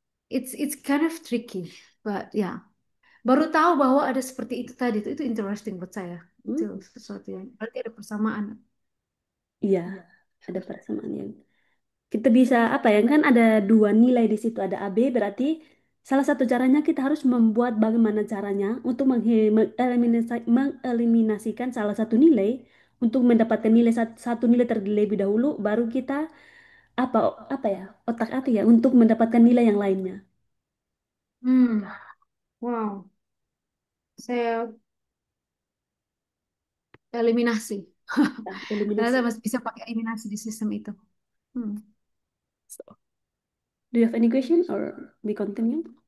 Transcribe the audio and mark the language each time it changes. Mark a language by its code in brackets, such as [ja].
[en] It's kind of tricky, but ya. [id] Baru tahu bahwa ada seperti itu tadi. Itu interesting buat saya. Itu hmm, sesuatu yang berarti ada persamaan. iya, ada persamaan yang kita bisa apa ya kan ada dua nilai di situ ada AB berarti salah satu caranya kita harus membuat bagaimana caranya untuk mengeliminasikan salah satu nilai untuk mendapatkan nilai satu nilai terlebih dahulu baru kita apa apa ya otak atik ya untuk mendapatkan nilai yang lainnya. Hmm, wow. Saya eliminasi. Nah, Ternyata eliminasi. masih bisa pakai eliminasi di sistem itu. Hmm. [en] So, do you have any question or we continue?